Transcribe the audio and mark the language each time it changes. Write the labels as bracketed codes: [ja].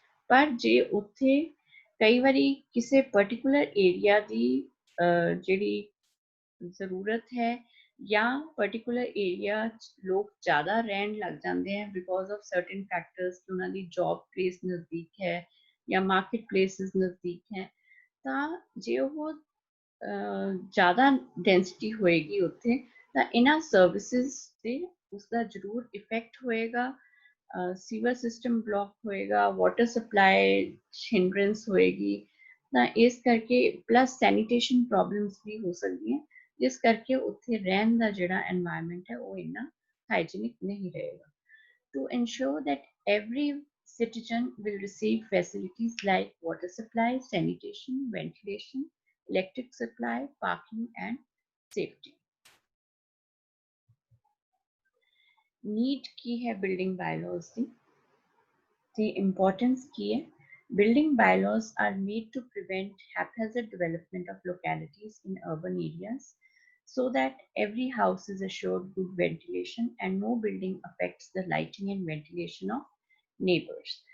[pa] ਪਰ ਜੇ ਉੱਥੇ ਕਈ ਵਾਰੀ ਕਿਸੇ ਪਰਟੀਕੂਲਰ ਏਰੀਆ ਦੀ ਜਿਹੜੀ ਜ਼ਰੂਰਤ ਹੈ ਜਾਂ ਪਰਟੀਕੂਲਰ ਏਰੀਆ 'ਚ ਲੋਕ ਜ਼ਿਆਦਾ ਰਹਿਣ ਲੱਗ ਜਾਂਦੇ ਹੈ ਬਿਕੋਜ਼ ਆਫ ਸਰਟਨ ਫੈਕਟਰਸ ਕਿ ਉਹਨਾਂ ਦੀ ਜੌਬ ਪਲੇਸ ਨਜ਼ਦੀਕ ਹੈ ਜਾਂ ਮਾਰਕੀਟ ਪਲੇਸਿਸ ਨਜ਼ਦੀਕ ਹੈ ਤਾਂ ਜੇ ਉਹ ਜ਼ਿਆਦਾ ਡੈਂਸਿਟੀ ਹੋਏਗੀ ਉੱਥੇ ਤਾਂ ਇਹਨਾਂ ਸਰਵਿਸਿਜ਼ 'ਤੇ ਉਸਦਾ ਜ਼ਰੂਰ ਇਫੈਕਟ ਹੋਏਗਾ। ਸੀਵਰ ਸਿਸਟਮ ਬਲੌਕ ਹੋਏਗਾ, ਵਾਟਰ ਸਪਲਾਈ ਹਿੰਡਰੈਂਸ ਹੋਏਗੀ ਤਾਂ ਇਸ ਕਰਕੇ ਪਲੱਸ ਸੈਨੀਟੇਸ਼ਨ ਪ੍ਰੋਬਲਮਸ ਵੀ ਹੋ ਸਕਦੀਆਂ ਜਿਸ ਕਰਕੇ ਉੱਥੇ ਰਹਿਣ ਦਾ ਜਿਹੜਾ ਐਨਵਾਇਰਨਮੈਂਟ ਹੈ ਉਹ ਇੰਨਾ ਹਾਈਜੀਨਿਕ ਨਹੀਂ ਰਹੇਗਾ। [en] To ensure that every citizen will receive facilities like water supply, sanitation, ventilation, electric supply, parking and safety। [hi] Need की है बिल्डिंग बायलॉज की, [en] the importance [hi] की है। [en] Building bylaws are made to prevent haphazard development of localities in urban areas so that every house is assured good ventilation and no building affects the lighting and ventilation of neighbors।